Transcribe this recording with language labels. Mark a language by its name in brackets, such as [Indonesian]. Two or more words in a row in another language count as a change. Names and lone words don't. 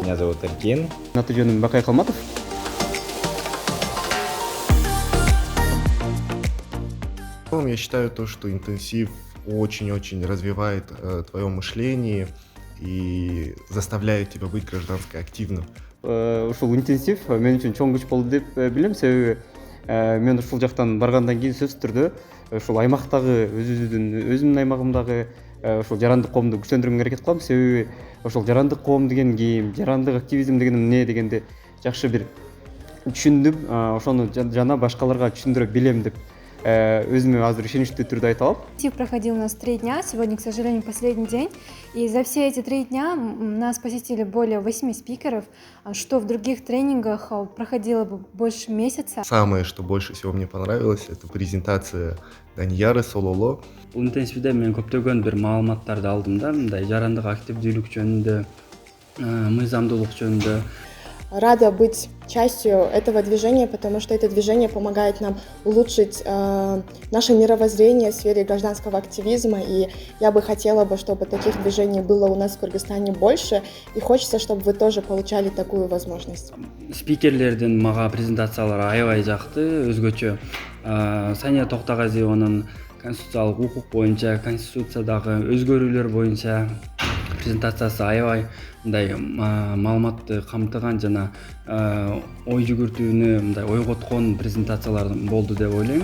[Russian] Меня зовут Эркин. [Kyrgyz] Аты-жөнүм Бакай Калматов. [Russian] В целом, я считаю то, что интенсив очень-очень развивает твое мышление и заставляет тебя быть гражданско активным. [Kyrgyz] Ушул интенсив мен үчүн чоң күч болду деп билем, себеби мен ушул жактан баргандан кийин сөзсүз түрдө ушул аймактагы өзүмдүн аймагымдагы ушул жарандык коомду күчтөндүргөнгө аракет кылам, себеби ошол жарандык коом деген ким, жарандык активизм деген эмне дегенди жакшы бир түшүндүм, ошону жана башкаларга түшүндүрө билем деп өзүмө азыр ишеничтүү түрдө айта алам. [Russian] Интенсив проходил у нас 3 дня, сегодня, к сожалению, последний день. И за все эти 3 дня нас посетили более 8 спикеров, что в других тренингах проходило бы больше месяца. Самое, что больше всего мне понравилось, это презентация Данияры Сололо. [Kyrgyz] Бул интенсивде мен көптөгөн бир маалыматтарды алдым да, мындай жарандык активдүүлүк жөнүндө, мыйзамдуулук жөнүндө. [Russian] Рада быть частью этого движения, потому что это движение помогает нам улучшить наше мировоззрение в сфере гражданского активизма. И я бы хотела, чтобы таких движений было у нас в Кыргызстане больше. И хочется, чтобы вы тоже получали такую возможность. [Kyrgyz] Спикерлердин мага презентациялары аябай жакты, өзгөчө. Сания Токтогазиеванын конституциялык укук боюнча, конституциядагы өзгөрүүлөр боюнча презентациясы аябай мындай маалыматты камтыган жана ой жүгүртүүнү мындай ойготкон презентациялар болду деп ойлойм.